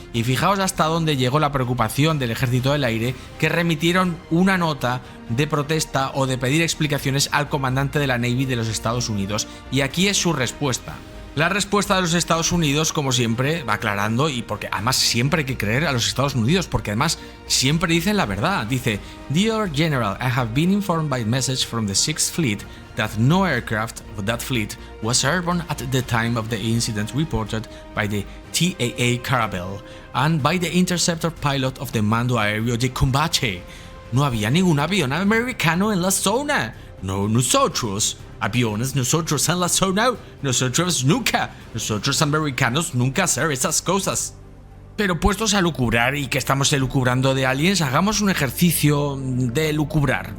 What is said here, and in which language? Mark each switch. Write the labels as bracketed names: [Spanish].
[Spanish] Y fijaos hasta dónde llegó la preocupación del Ejército del Aire, que remitieron una nota de protesta o de pedir explicaciones al comandante de la Navy de los Estados Unidos. Y aquí es su respuesta. La respuesta de los Estados Unidos, como siempre, va aclarando, y porque además siempre hay que creer a los Estados Unidos, porque además siempre dicen la verdad. Dice: [English] Dear General, I have been informed by message from the 6th Fleet that no aircraft of that fleet was airborne at the time of the incident reported by the TAA Carabel and by the interceptor pilot of the Mando Aéreo de Combate. [Spanish] No había ningún avión americano en la zona. No nosotros. Aviones nosotros en la zona. Nosotros nunca. Nosotros americanos nunca hacer esas cosas. Pero puestos a lucubrar y que estamos elucubrando de aliens, hagamos un ejercicio de lucubrar.